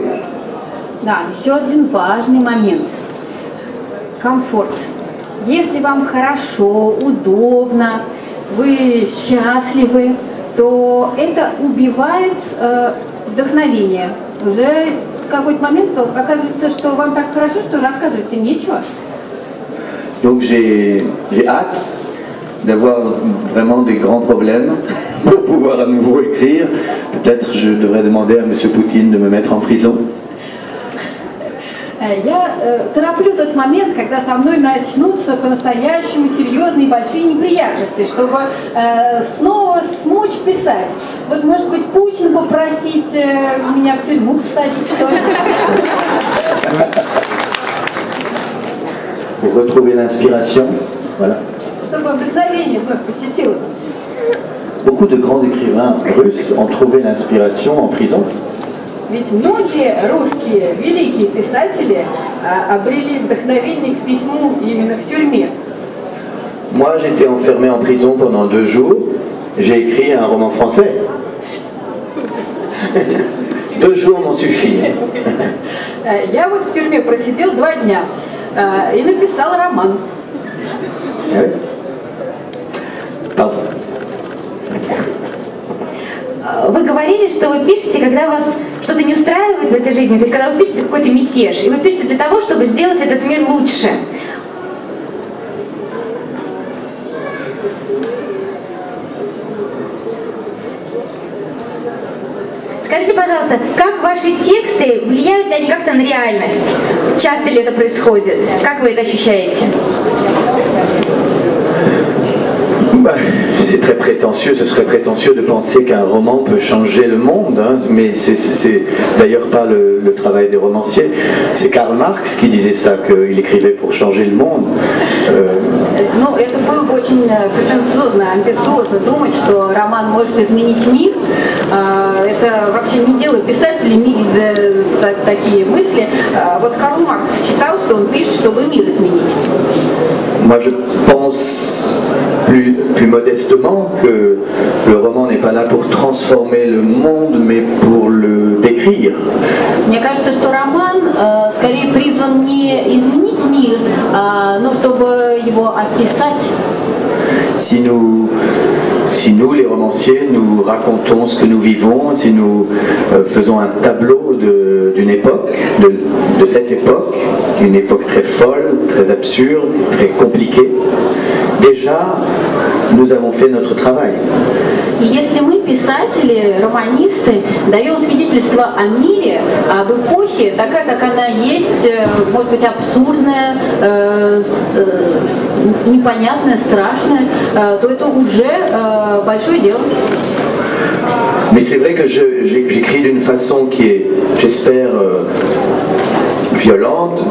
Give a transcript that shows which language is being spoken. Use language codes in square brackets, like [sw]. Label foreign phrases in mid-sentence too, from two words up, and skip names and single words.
[ru] Да, еще один важный момент. Комфорт. Если вам хорошо, удобно, вы счастливы, то это убивает вдохновение. Уже в какой-то момент оказывается, что вам так хорошо, что рассказывать-то нечего. [fr] Donc j'ai hâte d'avoir vraiment des grands problèmes pour pouvoir à nouveau écrire. Peut-être je devrais demander à M. Poutine de me mettre en prison. [ru] Я тороплю тот момент, когда со мной начнутся по-настоящему серьезные большие неприятности, чтобы снова смочь писать. Вот, может быть, Путин попросить меня в тюрьму посадить, что ли? [fr] Pour retrouver l'inspiration, voilà. [ru] Чтобы вдохновение вновь посетило. [fr] Beaucoup de grands écrivains russes ont trouvé l'inspiration en prison. [ru] Ведь многие rусские великие писатели обрели вдохновение к письму именно в тюрьме. [fr] Moi, j'étais enfermé en prison pendant 2 jours. J'ai écrit un roman français. 2 jours m'ont suffi. [ru] Я вот в тюрьме просидел 2 дня и написал роман. [fr] Pardon. [ru] Вы говорили, что вы пишете, когда вас что-то не устраивает в этой жизни, то есть когда вы пишете какой-то мятеж, и вы пишете для того, чтобы сделать этот мир лучше. Скажите, пожалуйста, как ваши тексты, влияют ли они как-то на реальность? Часто ли это происходит? Как вы это ощущаете? [fr] c'est très prétentieux, ce serait prétentieux de penser qu'un roman peut changer le monde, hein, mais c'est d'ailleurs pas le travail des romanciers. C'est Karl Marx qui disait ça, qu'il écrivait pour changer le monde. [ru] Ну, это было бы очень претенциозно, амбициозно думать, что роман может изменить мир. Это вообще не дело писателей, такие мысли. Вот Карл Маркс считал, что он пишет, чтобы мир изменить. [fr] Moi, je pense plus modestement que le roman n'est pas là pour transformer le monde, mais pour le décrire. [ru] Мне кажется, что роман скорее призван не изменить мир, но чтобы его описать. [fr] Si nous, les romanciers, nous racontons ce que nous vivons, si nous faisons un tableau d'une époque, de cette époque, une époque très folle, très absurde, très compliquée, déjà, nous avons fait notre travail. [ru] И если мы, писатели, романисты, даем свидетельство о мире, об эпохе, такая, как она есть, может быть, абсурдная, непонятная, страшная, то это уже большое дело. [fr] Mais c'est vrai que j'écris d'une façon qui est, j'espère, violente.